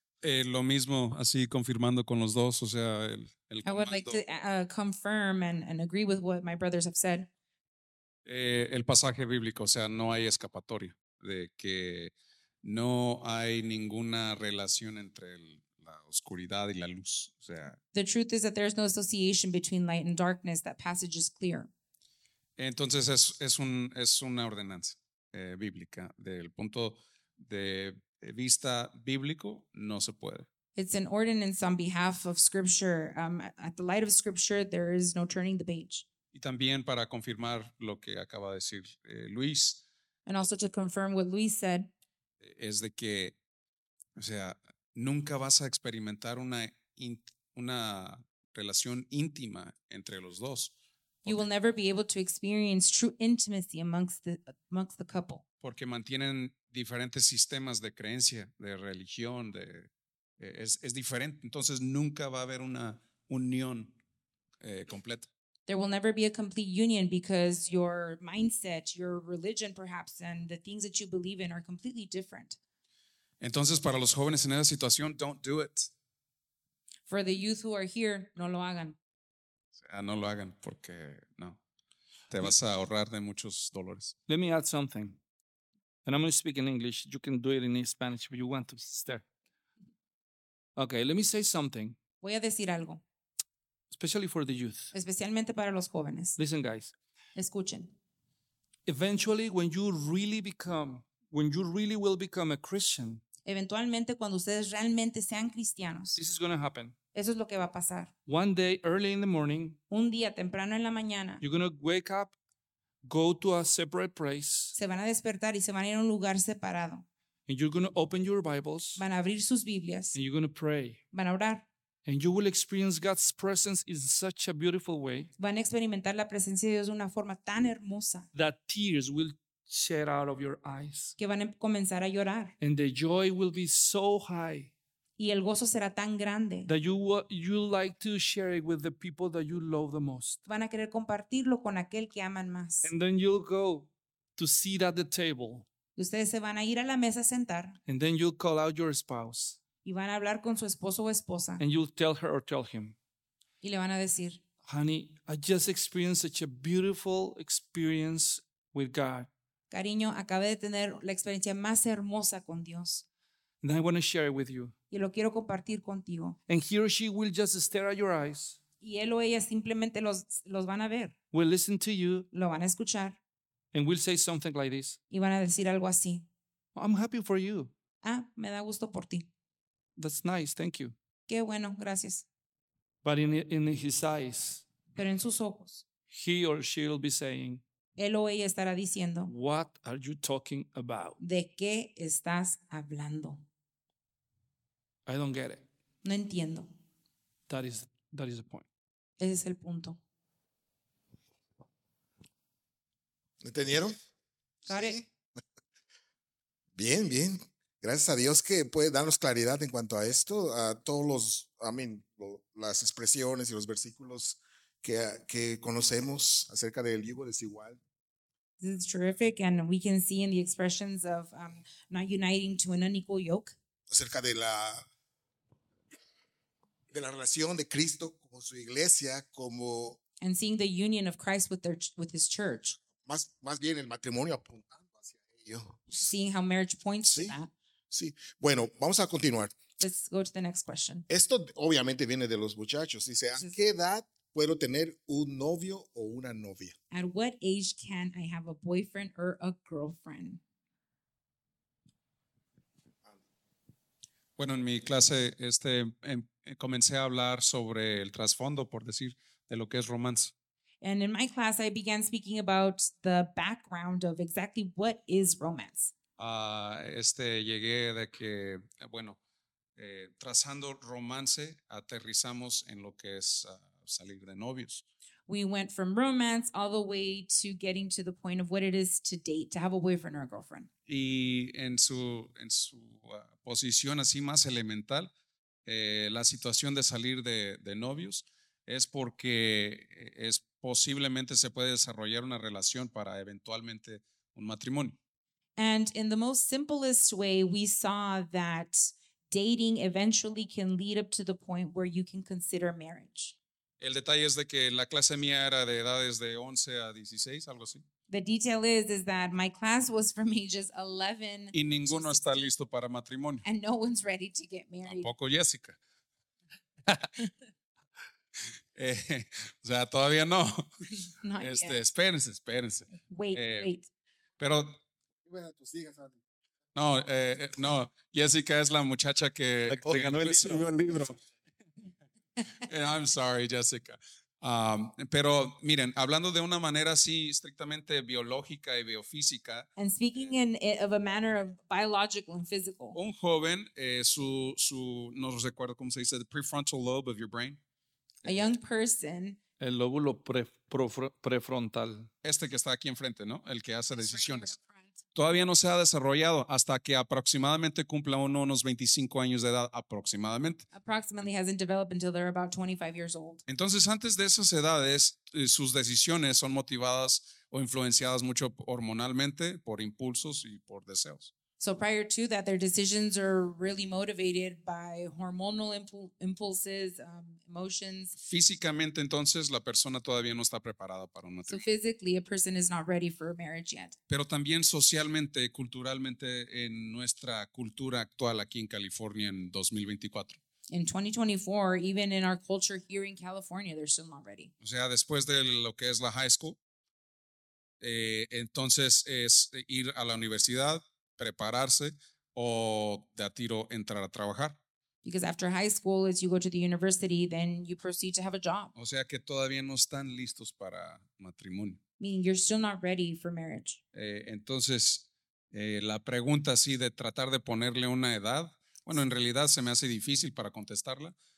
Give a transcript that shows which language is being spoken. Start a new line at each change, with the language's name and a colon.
Spanish: Lo mismo, así confirmando con los dos, o sea, el comando.
English: I would like to confirm and agree with what my brothers have said.
Spanish: El pasaje bíblico, o sea, no hay escapatoria de que no hay ninguna relación entre la oscuridad y la luz. O sea,
English: the truth is that there's no association between light and darkness. That passage is clear.
Spanish: Entonces, es una ordenanza. Bíblica, del punto de vista bíblico no se puede.
English: It's an ordinance on behalf of scripture. At the light of scripture there is no turning the page.
Spanish: Y también para confirmar lo que acaba de decir Luis.
English: And also to confirm what Luis said.
Spanish: Es de que, o sea, nunca vas a experimentar una relación íntima entre los dos. You will never be able to experience true intimacy amongst the couple. Porque mantienen diferentes sistemas de creencia, de religión, es diferente. Entonces nunca va a haber una unión completa.
English: There will never be a complete union because your mindset, your religion perhaps, and the things that you believe in are completely different.
Spanish: Entonces para los jóvenes en esa situación,
English: don't do it. For the youth who are here,
Spanish: no lo hagan. No lo hagan porque no. Te vas a ahorrar de muchos dolores.
English: Let me add something. And I'm going to speak in English. You can do it in Spanish if you want to stay. Okay, let me say something.
Spanish: Voy a decir algo.
English: Especially for the youth.
Spanish: Especialmente para los jóvenes.
English: Listen, guys.
Spanish: Escuchen.
English: Eventually, when you really will become a Christian.
Spanish: Eventualmente, cuando ustedes realmente sean cristianos.
English: This is going to happen.
Spanish: Eso es lo que va a pasar.
English: One day early in the morning,
Spanish: un día temprano en la mañana,
English: you're going to wake up, go to a separate place.
Spanish: Se van a despertar y se van a ir a un lugar separado.
English: And you're going to open your Bibles.
Spanish: Van a abrir sus Biblias.
English: And you're going to pray.
Spanish: Van a orar.
English: And you will experience God's presence in such a beautiful way.
Spanish: Van a experimentar la presencia de Dios de una forma tan hermosa.
English: That tears will shed out of your eyes.
Spanish: Que van a comenzar a llorar.
English: And the joy will be so high.
Spanish: Y el gozo será tan grande.
English: That you like to share it with the people that you love the most.
Spanish: Van a querer compartirlo con aquel que aman más.
English: And then you'll go to sit at the table.
Spanish: Ustedes se van a ir a la mesa a sentar.
English: And then you call out your spouse.
Spanish: Y van a hablar con su esposo o esposa.
English: And you tell her or tell him.
Spanish: Y le van a decir,
English: honey, I just experienced such a beautiful experience with God.
Spanish: Cariño, acabé de tener la experiencia más hermosa con Dios.
English: And I want to share it with you.
Spanish: Y lo quiero compartir contigo.
English: And he or she will just stare at your eyes.
Spanish: Y él o ella simplemente los van a ver.
English: We'll listen to you.
Spanish: Lo van a escuchar.
English: And we'll say something like this.
Spanish: Y van a decir algo así.
English: I'm happy for you.
Spanish: Ah, me da gusto por ti.
English: That's nice, thank you.
Spanish: Qué bueno, gracias.
English: But in his eyes.
Spanish: Pero en sus ojos.
English: He or she will be saying.
Spanish: Él o ella estará diciendo.
English: What are you talking about?
Spanish: ¿De qué estás hablando?
English: I don't get it.
Spanish: No entiendo.
English: That is the point.
Spanish: Ese es el punto. ¿Entendieron? Sí. Bien, bien. Gracias a Dios que puede darnos claridad en cuanto a esto, a todos los, las expresiones y los versículos que conocemos acerca del yugo desigual.
English: This is terrific, and we can see in the expressions of not uniting to an unequal yoke.
Spanish: Acerca de la relación de Cristo con su iglesia, como.
English: And seeing the union of Christ with his church.
Spanish: Más bien el matrimonio apuntando hacia ello.
English: Seeing how marriage points
Spanish: sí,
English: to that.
Spanish: Sí. Bueno, vamos a continuar.
English: Let's go to the next question.
Spanish: Esto obviamente viene de los muchachos. Dice, ¿a qué edad puedo tener un novio o una novia?
English: At what age can I have a boyfriend or a girlfriend?
Spanish: Bueno, en mi clase comencé a hablar sobre el trasfondo, por decir, de lo que es romance.
English: And in my class, I began speaking about the background of exactly what is romance.
Spanish: Llegué de que, bueno, trazando romance, aterrizamos en lo que es salir de novios.
English: We went from romance all the way to getting to the point of what it is to date, to have a boyfriend or a girlfriend.
Spanish: Y en su posición así más elemental, la situación de salir de novios es porque es posiblemente se puede desarrollar una relación para eventualmente un matrimonio.
English: And in the most simplest way, we saw that dating eventually can lead up to the point where you can consider marriage.
Spanish: El detalle es de que la clase mía era de edades de 11 a 16, algo así.
English: The detail is that my class was from ages 11.
Spanish: Y ninguno está listo para matrimonio.
English: And no one's ready to get married.
Spanish: Tampoco Jessica. o sea, todavía no.
English: Not yet.
Spanish: Espérense.
English: Wait.
Spanish: Pero. Bueno, tú sigas, Andy. No, Jessica es la muchacha que. Te ganó el libro.
English: I'm sorry, Jessica.
Spanish: Pero miren, hablando de una manera así estrictamente biológica y biofísica.
English: And speaking in it of a manner of biological and physical.
Spanish: Un joven, su no recuerdo cómo se dice,
English: the prefrontal lobe of your brain. A young person.
Spanish: El lóbulo prefrontal. Este que está aquí enfrente, ¿no? El que hace decisiones. Todavía no se ha desarrollado hasta que aproximadamente cumpla unos 25 años de edad, aproximadamente.
English: Approximately hasn't developed until they're about 25 years old.
Spanish: Entonces, antes de esas edades, sus decisiones son motivadas o influenciadas mucho hormonalmente por impulsos y por deseos.
English: So prior to that, their decisions are really motivated by hormonal impulses, emotions.
Spanish: Físicamente, entonces, la persona todavía no está preparada para un matrimonio.
English: So physically, a person is not ready for a marriage yet.
Spanish: Pero también socialmente, culturalmente, en nuestra cultura actual aquí en California en 2024.
English: In 2024, even in our culture here in California, they're still not ready.
Spanish: O sea, después de lo que es la high school, entonces es ir a la universidad, prepararse o de a tiro entrar a trabajar.
English: Because after high school, as you go to the university, then you proceed to have a job.
Spanish: O sea que todavía no están listos para matrimonio.
English: Meaning you're still not ready for marriage.
Spanish: Entonces, la pregunta así de tratar de ponerle una edad, bueno, en realidad se me hace difícil para contestarla.